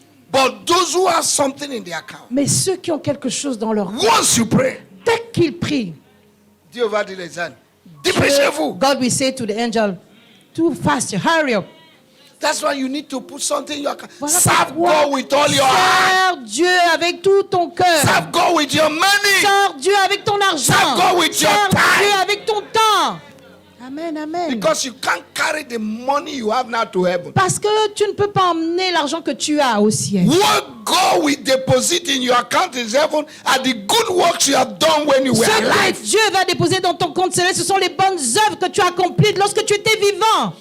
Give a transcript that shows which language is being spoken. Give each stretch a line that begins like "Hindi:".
English: But those who have something in their account,
French: mais ceux qui ont quelque chose dans leur compte,
English: once you pray,
French: dès qu'ils prient, Dieu va dire les ânes, dépêchez-vous.
English: God will say to the angel, too fast, hurry up. That's why you need to put something in your account.
French: Voilà
English: Serve
French: pourquoi
English: God with all your heart.
French: sers Dieu avec tout ton cœur.
English: Serve God with your money.
French: Sers Dieu avec ton argent.
English: Serve God with your
French: Sers
English: time.
French: Dieu avec ton temps. Amen, amen.
English: Because you can't carry the money you have now to heaven.
French: Parce que tu ne peux pas emmener l'argent que tu as au ciel.
English: What God will deposit in your account in heaven are the good works you have done when you were alive.
French: Dieu va déposer dans ton compte céleste, ce sont les bonnes œuvres que tu as accomplies lorsque tu étais vivant.